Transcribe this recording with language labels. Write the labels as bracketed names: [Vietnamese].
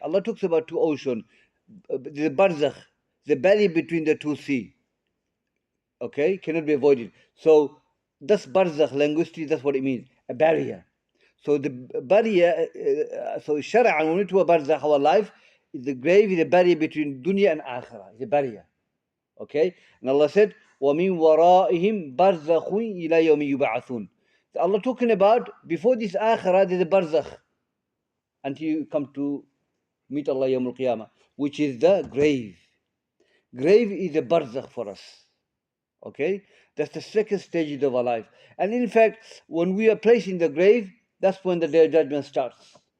[English] Allah talks about two oceans, the barzakh, the barrier between the two sea. Okay, cannot be avoided. So that's barzakh linguistically. That's what it means, a barrier. So the barrier, so shara'an, when we talk about barzakh, our life, is the grave is a barrier between dunya and akhirah. It's a barrier. Okay? And Allah said, [Arabic] وَمِن وَرَائِهِمْ بَرْزَخٌ إِلَى يَوْمِ يُبْعَثُونَ. [English] So Allah talking about, before this akhirah, there's a barzakh. Until you come to meet Allah Yawmul Qiyamah, which is the grave. Grave is a barzakh for us. Okay? That's the second stage of our life. And in fact, when we are placed in the grave, that's when the day of judgment starts.